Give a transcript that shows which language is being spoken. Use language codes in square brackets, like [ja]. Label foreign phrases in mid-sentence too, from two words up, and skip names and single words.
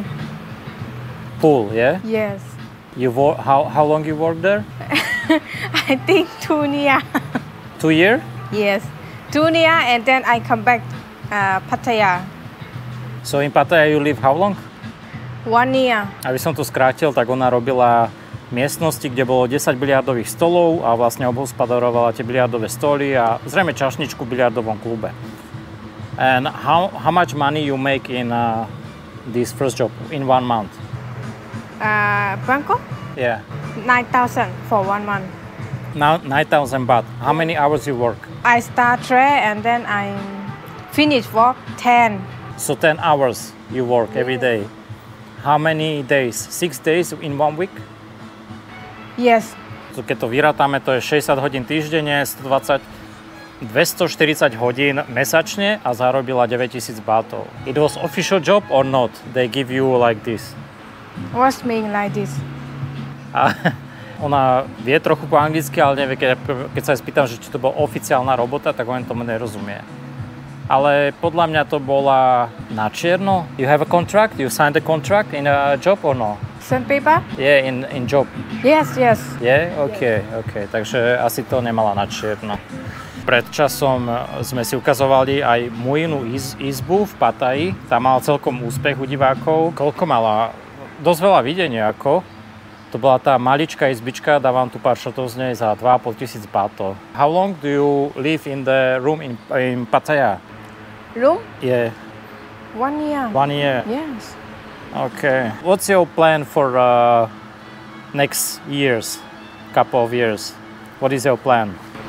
[en] Pool, yeah? Yes. How long you worked there? I think 2 years. 2 years? Yes. 2 years and then I come back Pattaya. So in Pattaya you live how long? 1 year. [sk] Aby som to skrátil, tak ona robila miestnosti, kde bolo 10 biliardových stolov a vlastne obhospodarovala tie biliardové stoly a zrejme čašničku v biliardovom klube. [en] And how much money you make in this first job in 1 month? Bangkok? Yeah. 9,000 for 1 month. Now 9,000 baht. How many hours you work? I start trade and then I finish work 10. So 10 hours you work every day. How many days? 6 days in 1 week? Yes. [sk] So keď to vyrátame, to je 60 hodín týždenne, 240 hodín mesačne a zarobila 9,000 bahtov. [en] It was official job or not? They give you like this? What's mean like this? [sk] A ona vie trochu po anglicky, ale nevie, keď sa jej spýtam, že či to bola oficiálna robota, tak on tomu nerozumie. Ale podľa mňa to bola na čierno. You have a contract? You signed a contract in a job or no? Some paper? Yeah, in job. Yes. Yeah? Okay. Takže asi to nemala na čierno. Pred časom sme si ukazovali aj moju izbu v Pattaji. Tá mala celkom úspech u divákov. Koľko mala? Dosť veľa videnia, ako. To bola tá maličká izbička, dávam tu pár šotov z nej za 2,500 bahtov. [en] How long do you live in the room in Pattaya? Room? Yeah. 1 year. 1 year? Yes. Okay. What's your plan for next years? Couple of years? What is your plan?